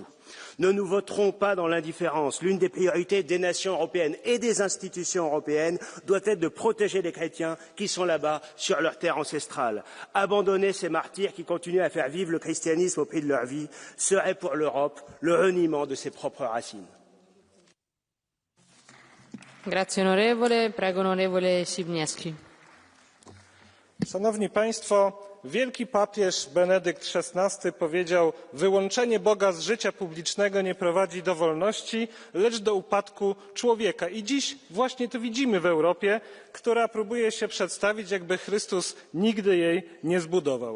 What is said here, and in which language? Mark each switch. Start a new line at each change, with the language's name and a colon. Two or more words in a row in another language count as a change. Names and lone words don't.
French: Ne nous voterons pas dans l'indifférence. L'une des priorités des nations européennes et des institutions européennes doit être de protéger les chrétiens qui sont là-bas sur leur terre ancestrale. Abandonner ces martyrs qui continuent à faire vivre le christianisme au prix de leur vie serait pour l'Europe le reniement de ses propres racines.
Italian: Grazie onorevole, prego onorevole Sibniewski.
Polish: Szanowni Państwo, wielki papież Benedykt XVI powiedział: wyłączenie Boga z życia publicznego nie prowadzi do wolności, lecz do upadku człowieka. I dziś właśnie to widzimy w Europie, która próbuje się przedstawić, jakby Chrystus nigdy jej nie zbudował.